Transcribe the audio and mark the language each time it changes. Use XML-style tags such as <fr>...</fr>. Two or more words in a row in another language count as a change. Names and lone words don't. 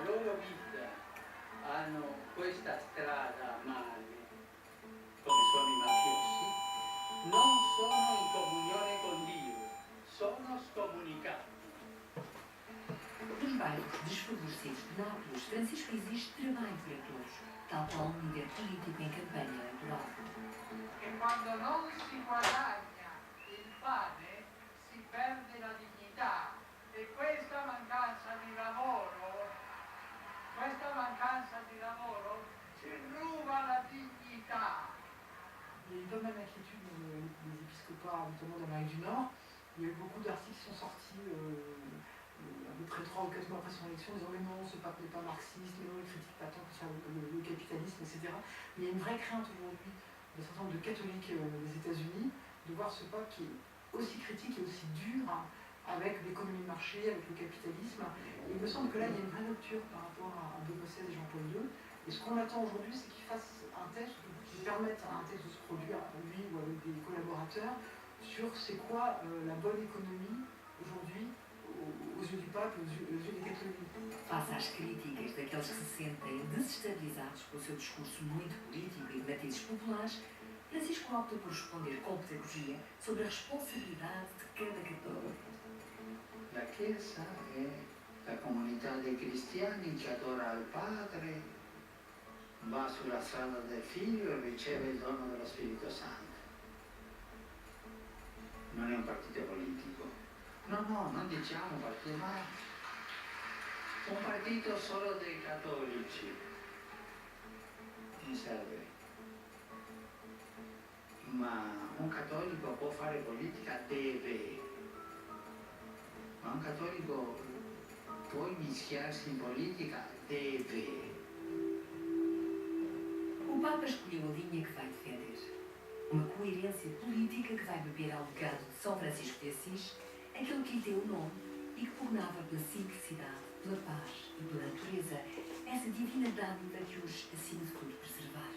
<it>Covid hanno questa strada a male, come sono i mafiosi, non sono in comunione con Dio, sono scomunicati.</it> <pt>Nos bairros desfavorecidos de Nápoles, Francisco exige trabalho para todos, tal qual um líder político em campanha eleitoral.</pt> <it>E quando non si guadagna il pane, si perde la dignità. E questa mancanza di lavoro ci ruba la dignità.</it> <fr>Il y a eu pas mal d'inquiétudes dans les épiscopats, notamment d'Amérique du Nord. Il y a eu beaucoup d'articles qui sont sortis à peu près 3 ou 4 mois après son élection, disant mais non, ce pape n'est pas marxiste, mais non, il critique pas tant que sur le capitalisme, etc. Mais il y a une vraie crainte aujourd'hui d'un certain nombre de catholiques des États-Unis de voir ce pape qui est aussi critique et aussi dur avec l'économie de marché, avec le capitalisme. Et il me semble que là, il y a une vraie rupture par rapport à Benoît XVI et Jean-Paul II. Et ce qu'on attend aujourd'hui, c'est qu'il fasse un texte qui permette à un texte de se produire, lui ou avec des collaborateurs, sur c'est quoi la bonne économie aujourd'hui aux yeux du pape et aux yeux des catholiques.</fr> <pt>Face às críticas daqueles que se sentem desestabilizados pelo seu discurso muito político e de matizes populares, Francisco opta por responder com pedagogia sobre a responsabilidade de cada católico.</pt> <it>La Chiesa è la comunità dei cristiani che adora il Padre, va sulla strada del Figlio e riceve il dono dello Spirito Santo. Non è un partito politico. No, non diciamo partito, ma un partito solo dei cattolici. Non serve. Ma un cattolico può fare politica, deve. Ma un cattolico può mischiarsi in politica, deve.</it> <pt>O Papa escolheu a linha que vai defender. Uma coerência política que vai beber ao legado de São Francisco de Assis, aquele que lhe deu o nome e que pugnava pela simplicidade, pela paz e pela natureza, essa divina dádiva que os, acima de tudo, preservar.</pt>